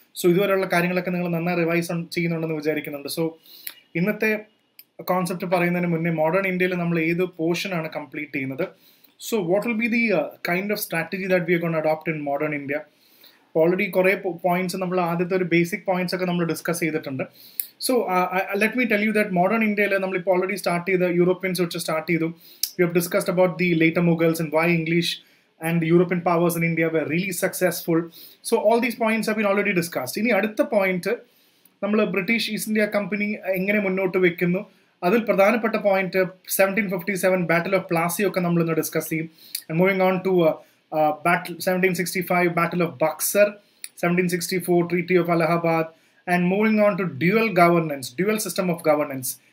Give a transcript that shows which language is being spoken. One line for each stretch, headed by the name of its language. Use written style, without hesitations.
Malayalam: So ഇതുവരെയുള്ള കാര്യങ്ങളൊക്കെ നിങ്ങൾ നന്നായി റിവൈസ് ചെയ്യുന്നുണ്ടെന്ന് വിചാരിക്കുന്നുണ്ട്. സോ ഇന്നത്തെ കോൺസെപ്റ്റ് പറയുന്നതിന് മുന്നേ മോഡേൺ ഇന്ത്യയിൽ നമ്മൾ ഏത് പോർഷനാണ് കംപ്ലീറ്റ് ചെയ്യുന്നത്.
English: So what will be the kind of strategy that we are gonna adopt in modern India.
Malayalam: Already കുറേ പോയിന്റ്സ് നമ്മൾ ആദ്യത്തെ ഒരു ബേസിക് പോയിന്റ്സ് ഒക്കെ നമ്മൾ ഡിസ്കസ് ചെയ്തിട്ടുണ്ട്. So
English: let me tell you that
Malayalam: modern ഇന്ത്യയിൽ നമ്മളിപ്പോൾ ഓൾറെഡി സ്റ്റാർട്ട് ചെയ്ത് യൂറോപ്യൻസ് വെച്ച് സ്റ്റാർട്ട് ചെയ്തു.
English: We have discussed about the later Mughals and why English and the European powers in India were really successful. So all these points have been already discussed.
Malayalam: ഇനി അടുത്ത point നമ്മൾ British east India company എങ്ങനെ മുന്നോട്ട് വെക്കുന്നു, അതിൽ പ്രധാനപ്പെട്ട point 1757 battle of Plassey ഒക്കെ നമ്മൾ ഇന്ന് ഡിസ്കസ് ചെയ്യും.
English: Moving on to 1765 battle of Buxar, 1764 treaty of Allahabad, and moving on to dual governance, dual system of governance.